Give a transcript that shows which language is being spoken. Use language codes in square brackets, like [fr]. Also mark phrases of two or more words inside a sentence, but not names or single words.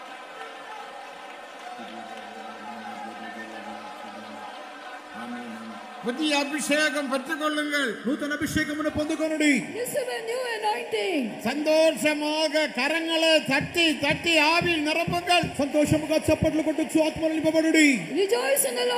[ta] ஆமென். புதிய அபிஷேகம் பெற்றுக்கொள்ளுங்கள். [te] నూతన అభిషేకమును పొందుకొనుడి. [en] Receive a new anointing. [ta] சந்தோஷமாக கரங்களை தட்டி தட்டி ஆவியில் நிரப்புங்கள். [te] సంతోషముగా చప్పట్లు కొట్టుచు ఆత్మలో నింపబడుడి. [en] Rejoice in the Lord.